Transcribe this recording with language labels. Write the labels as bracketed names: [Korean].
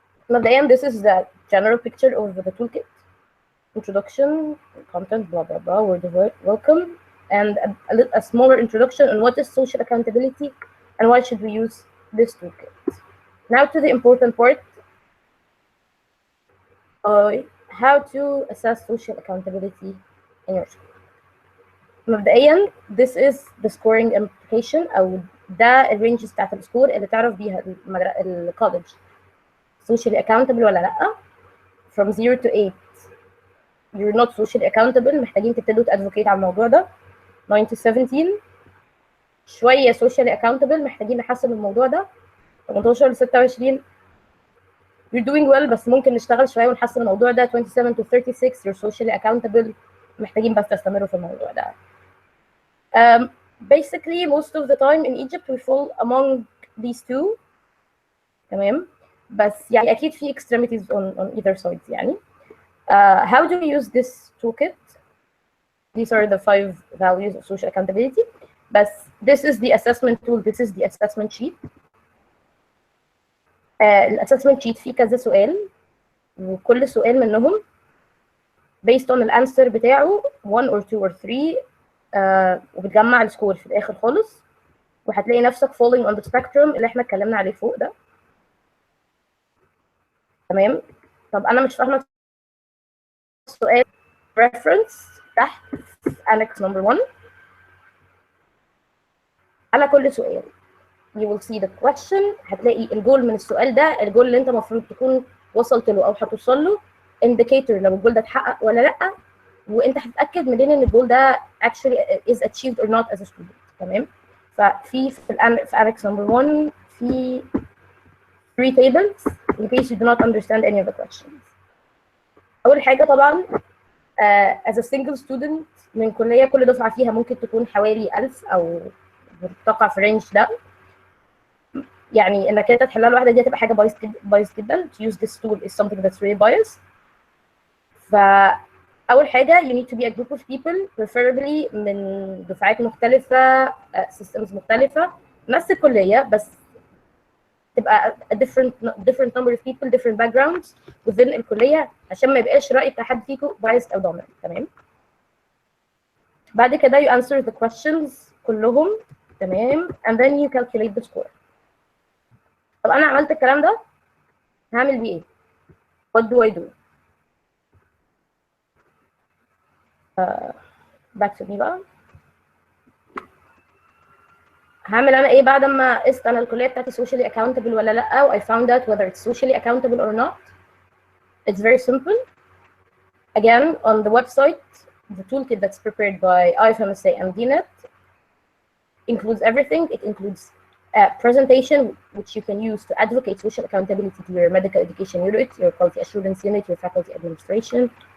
[English] مبدئيا, this is the general picture of the toolkit. Introduction, content, blah blah blah, word of welcome, and a smaller introduction on what is social accountability and why should we use this toolkit. Now to the important part. how to assess social accountability in your school. [Arabic] مبدئيا [English] this is the scoring implication [Arabic] أو ده الرينج بتاعت السكور اللي تعرف بيها الكولج [English] socially accountable [Arabic] ولا لأ. [English] from 0 to 8 you're not socially accountable، [Arabic] محتاجين تبتدوا تadvocate على الموضوع ده. 9 to 17 شوية [English] socially accountable، [Arabic] محتاجين نحسن الموضوع ده. 18 ل 26 [English] you're doing well [Arabic] بس ممكن نشتغل شوية ونحسن الموضوع ده. 27 to 36 [English] you're socially accountable، [Arabic] محتاجين بس تستمروا في الموضوع ده. [English] Basically most of the time in Egypt we fall among these two. [Arabic] تمام، بس يعني أكيد في [English] extremities on either sides [Arabic] يعني. [English] How do we use this toolkit? These are the 5 values of social accountability. But this is the assessment tool. This is the assessment sheet. [Arabic] الأسسمنت sheet فيه كذا سؤال، وكل سؤال منهم [English] based on [Arabic] الانسر بتاعه 1 or 2 or 3 وبتجمع السكور في الآخر خالص، وهتلاقي نفسك [English] falling on the spectrum [Arabic] اللي احنا اتكلمنا عليه فوق ده. تمام. طب أنا مش فاهمة السؤال. [English] reference [Arabic] تحت [English] annex number 1 [Arabic] على كل سؤال [English] you will see the question. [Arabic] هتلاقي الجول من السؤال ده، الجول اللي انت المفروض تكون وصلت له او هتوصل له، indicator لو الجول ده اتحقق ولا لا، وانت هتتاكد منين ان الجول ده [English] actually is achieved or not as a student. [Arabic] تمام. في annex number 1 في [English] 3 tables in case you do not understand any of the questions. [Arabic] اول حاجه طبعا [English] as a single student [Arabic] من كليه كل دفعه فيها ممكن تكون حوالي 1000 او بتقع في الرينج ده، يعني انك انت تحلها لوحدك دي هتبقى حاجه بايظ جدا. [English] to use this tool is something that's really biased. [Arabic] فاول حاجه [English] you need to be a group of people preferably [Arabic] من دفعات مختلفه [English] systems [Arabic] مختلفه نفس الكليه، بس تبقى [English] a different number of people different backgrounds within الكليه [Arabic] عشان ما يبقاش راي بتاع حد فيكم [English] biased او dominant. [Arabic] تمام. بعد كده [English] you answer the questions [Arabic] كلهم. تمام. [English] and then you calculate the score. [Arabic] طب انا عملت الكلام ده هعمل بيه ايه؟ [English] what do I do؟ back to me [Arabic] بقى. هعمل انا ايه بعد ما قست انا الكليه بتاعتي [English] socially accountable [Arabic] ولا لا، و [English] I found out whether it's socially accountable or not. It's very simple. Again, on the website, the toolkit that's prepared by IFMSA and DNet includes everything. It includes a presentation which you can use to advocate social accountability to your medical education unit, your quality assurance unit, your faculty administration.